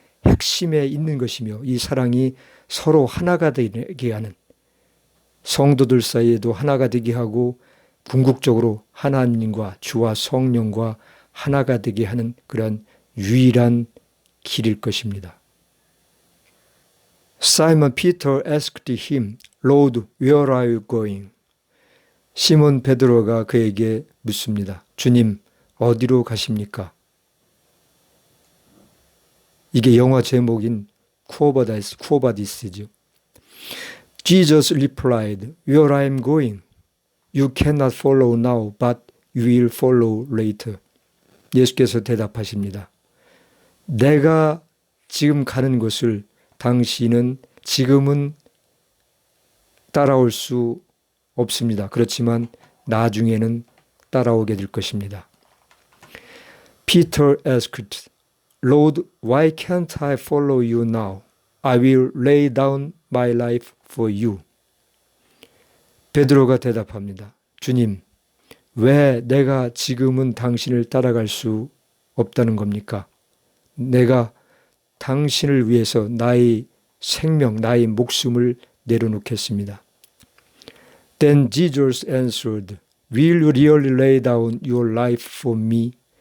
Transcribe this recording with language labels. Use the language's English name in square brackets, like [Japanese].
[Korean] 핵심에 있는 것이며 이 사랑이 서로 하나가 되게 하는, 성도들 사이에도 하나가 되게 하고 궁극적으로 하나님과 주와 성령과 하나가 되게 하는 그런 유일한 길일 것입니다. [English] Simon Peter asked him, Lord, where are you going? [Korean] 시몬 베드로가 그에게 묻습니다. 주님, 어디로 가십니까? 이게 영어 제목인 쿠오바디스죠. [English] Jesus replied, Where I am going, you cannot follow now, but you will follow later. [Korean] 예수께서 대답하십니다. 내가 지금 가는 곳을 당신은 지금은 따라올 수 없습니다. 그렇지만 나중에는 따라오게 될 것입니다. [English] Peter asked, Lord, why can't I follow you now? I will lay down my life for you. [Korean] 베드로가 대답합니다. 주님, 왜 내가 지금은 당신을 따라갈 수 없다는 겁니까? 내가 당신을 위해서 나의 생명, 나의 목숨을 내려놓겠습니다. [English] Then Jesus answered, Will you really lay down your life for me?